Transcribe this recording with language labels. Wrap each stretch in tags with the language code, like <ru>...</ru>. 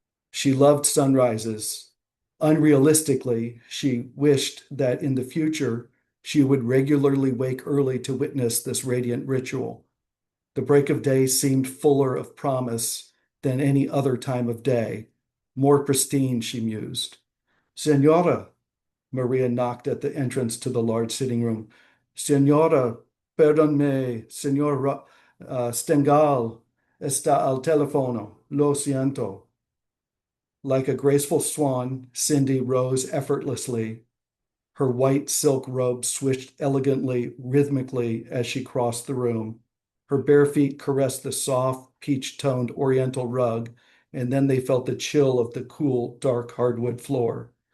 <en>She loved sunrises. Unrealistically, she wished that in the future she would regularly wake early to witness this radiant ritual. The break of day seemed fuller of promise than any other time of day, more pristine, she mused. Senora, Maria knocked at the entrance to the large sitting room.</en> <es>Senora, perdonme, Senora Stengal está al teléfono. Lo siento.</es> <en>Like a graceful swan, Cindy rose effortlessly. Her white silk robe swished elegantly, rhythmically as she crossed the room. Her bare feet caressed the soft, peach-toned oriental rug, and then they felt the chill of the cool, dark hardwood floor.</en>